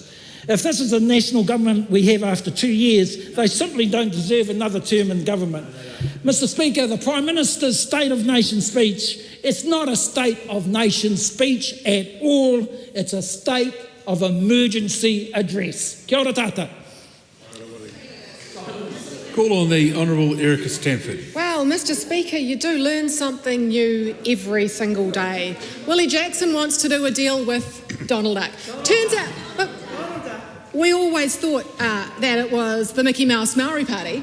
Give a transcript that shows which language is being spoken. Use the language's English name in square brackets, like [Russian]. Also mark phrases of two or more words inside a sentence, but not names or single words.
[English] If this is the national government we have after 2 years, they simply don't deserve another term in government. Mr. Speaker, the Prime Minister's State of Nation speech, it's not a State of Nation speech at all, it's a state of emergency address. [Māori] Kia ora tata. [English] Call on the Honourable Erica Stanford. Well, Mr. Speaker, you do learn something new every single day. Willie Jackson wants to do a deal with Donald Duck. Turns out, look, we always thought that it was the Mickey Mouse Maori Party.